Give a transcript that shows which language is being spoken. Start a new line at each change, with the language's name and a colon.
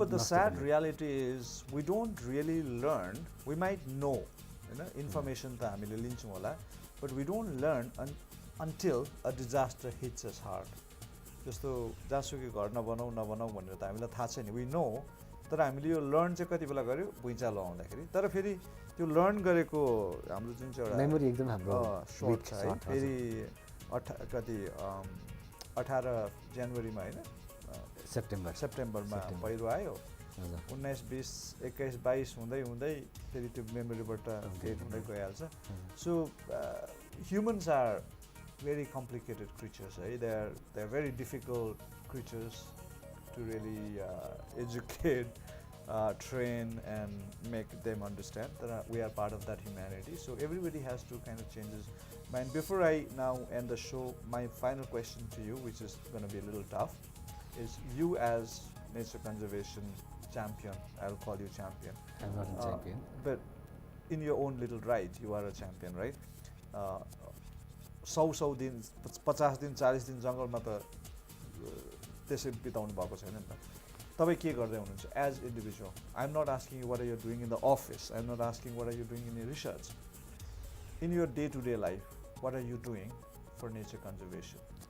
English: but the sad reality is we don't really learn we might know
Nepali: हैन information त हामीले लिन्छौँ होला
English: but we don't learn until a disaster hits us hard
Nepali: जस्तो जहाँसुकै घर नबनाऊ भनेर त हामीलाई थाहा छैन
English: we know
Nepali: तर हामीले यो लर्न चाहिँ कति बेला गर्यो भुइँचालो आउँदाखेरि तर फेरि त्यो लर्न गरेको हाम्रो जुन चाहिँ एउटा मेमोरी एकदम हाम्रो सर्ट छ है फेरि कति 18 जनवरीमा होइन सेप्टेम्बरमा पहिरो आयो 19, 20, 21, 22 हुँदै हुँदै फेरि त्यो मेमोरीबाट डेट हुँदै गइहाल्छ
English: So humans are very complicated creatures they are very difficult creatures to really educate train and make them understand that we are part of that humanity so everybody has to kind of change his mind. Before I now end the show, my final question to you, which is going to be a little tough, is you as nature conservation champion, I'll call you champion. I'm not a champion. But in your own little right, you are a champion, right?
Nepali: 100 दिन 50 दिन 40 दिन जङ्गलमा त त्यसै बिताउनु भएको छैन नि त तपाईँ के गर्दै हुनुहुन्छ
English: as individual I am not asking you what are you doing in the office I am not asking what are you doing in your research in your day to day life what are you doing for nature conservation